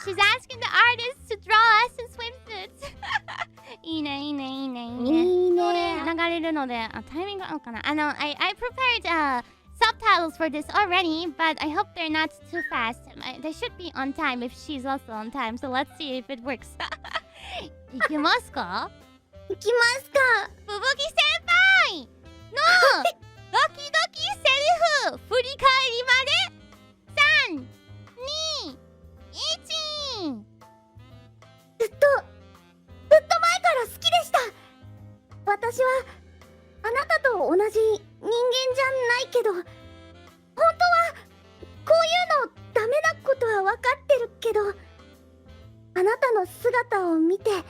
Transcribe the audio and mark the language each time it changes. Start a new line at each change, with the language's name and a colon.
English: She's asking the artists to draw us in swimsuits.
Japanese: いいね、いいね、いいね、いいね。いいね。流れるので、タイミング合うかな?
English: I prepared subtitles for this already, but I hope they're not too fast. They should be on time if she's also on time. So let's see if it works.
Japanese: いけますか? いきますか Fubuki senpaiのドキドキセリフ振り返りまで3、2、1 ずっと前から好きでした私はあなたと同じ人間じゃないけど本当はこういうのダメなことは分かってるけどあなたの姿を見て